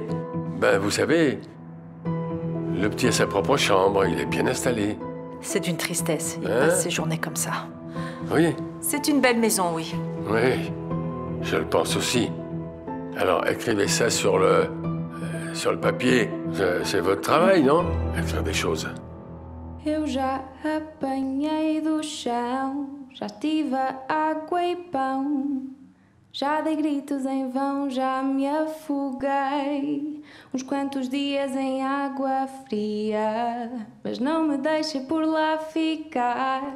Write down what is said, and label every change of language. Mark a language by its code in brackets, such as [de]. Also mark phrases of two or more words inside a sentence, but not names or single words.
[fr] Ben, vous savez, le petit a sa propre chambre, il est bien installé. C'est d'une tristesse. Il passe ses journées comme ça. Oui. C'est une belle maison, oui. Oui, je le pense aussi. Alors, écrivez ça sur le papier. C'est votre travail, non? Écrire des choses. [pt] Eu já apanhei do chão, já tive água e pão, já dei gritos em vão, já me afoguei uns quantos dias em água fria, mas não me deixei por lá ficar.